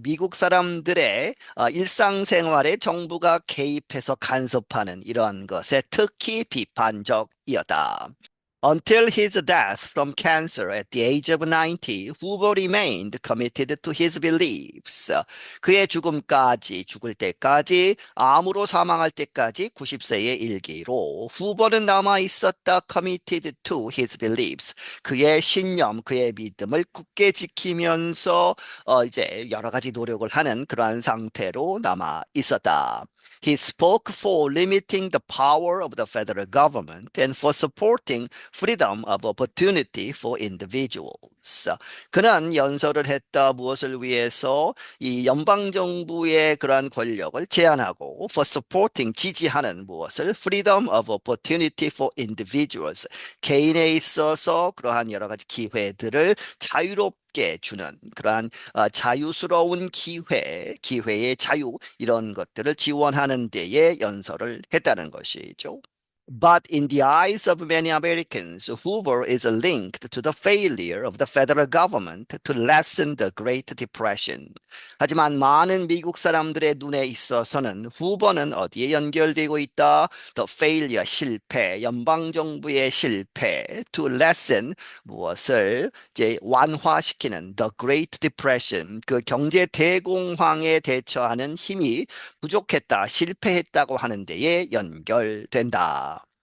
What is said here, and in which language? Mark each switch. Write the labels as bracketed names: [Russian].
[Korean] 미국 사람들의 일상생활에 정부가 개입해서 간섭하는 이런 것에 특히 비판적이었다. [English] Until his death from cancer at the age of 90, Hoover remained committed to his beliefs. [Korean] 그의 죽음까지, 죽을 때까지, 암으로 사망할 때까지 90세의 일기로 후보는 남아 있었다. [English] committed to his beliefs. [Korean] 그의 신념, 그의 믿음을 굳게 지키면서 이제 여러 가지 노력을 하는 그러한 상태로 남아 있었다. [English] He spoke for limiting the power of the federal government and for supporting freedom of opportunity for individuals. [Korean] 그는 연설을 했다. 무엇을 위해서? 이 연방정부의 그러한 권력을 제한하고 [English] for supporting, [Korean] 지지하는 무엇을? [English] freedom of opportunity for individuals. [Korean] 개인에 있어서 그러한 여러 가지 기회들을 자유롭게 주는 그러한 자유스러운 기회의 자유 이런 것들을 지원하는 데에 연설을 했다는 것이죠. [English] But in the eyes of many Americans, Hoover is linked to the failure of the federal government to lessen the Great Depression. [Korean] 하지만 많은 미국 사람들의 눈에 있어서는 후보는 어디에 연결되고 있다? [English] The failure, [Korean] 실패, 연방정부의 실패, [English] to lessen, [Korean] 무엇을 이제 완화시키는 [English] the Great Depression, [Korean] 그 경제 대공황에 대처하는 힘이 부족했다, 실패했다고 하는 데에 연결된다.